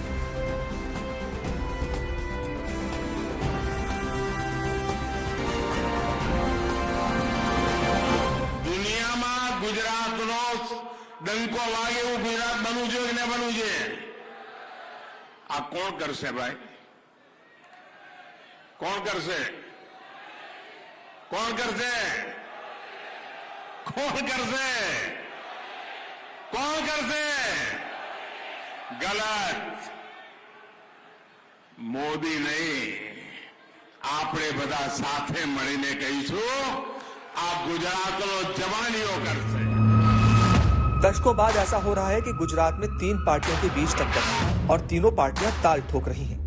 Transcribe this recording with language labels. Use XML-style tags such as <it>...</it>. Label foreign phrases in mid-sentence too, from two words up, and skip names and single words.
<gu>દુનિયા માં ગુજરાત નો ડંકો વાગે એવું ગુજરાત બનવું જો કે ન બનવું જો, આ કોણ કરશે ભાઈ, કોણ કરશે, કોણ કરશે, કોણ કરશે, કોણ કરશે? गलत, मोदी नहीं, આપણે બધા સાથે મળીને કહીશું આ ગુજરાતનો જવાનીઓ કરશે।</gu> <hi>दशकों बाद ऐसा हो रहा है कि गुजरात में 3 पार्टियों के बीच टक्कर है और तीनों पार्टियां ताल ठोक रही हैं।</hi>